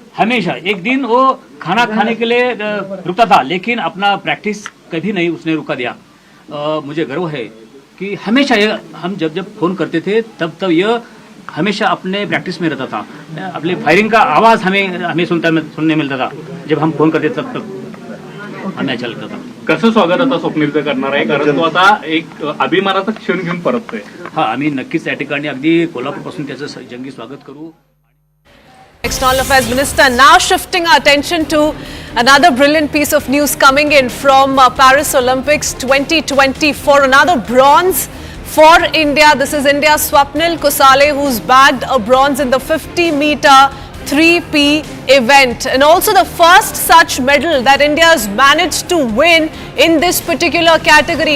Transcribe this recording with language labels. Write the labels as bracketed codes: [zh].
[hi] हमेशा एक दिन वो खाना खाने के लिए रुकता था, लेकिन अपना प्रैक्टिस कभी नहीं उसने रुका दिया. मुझे गर्व है कि हमेशा हम जब फोन करते थे तब यह हमेशा अपने प्रैक्टिस में रहता था. अपने फायरिंग का आवाज हमें सुनने मिलता था जब हम फोन करते तब हमें अच्छा लगता था. [mr] कसं स्वागत आता स्वप्नीलचं करणार आहे, कारण तो आता एक अभिमानाचा क्षण घेऊन परततोय. हा, आम्ही नक्कीच त्या ठिकाणी अगदी कोल्हापूरपासून त्याचं जंगी स्वागत करू. [en] External Affairs Minister. Now shifting our attention to another brilliant piece of news coming in from Paris Olympics 2024. Another bronze for India. This is India's Swapnil Kusale, who's bagged a bronze in the 50-meter 3P event, and also the first such medal that India has managed to win in this particular category.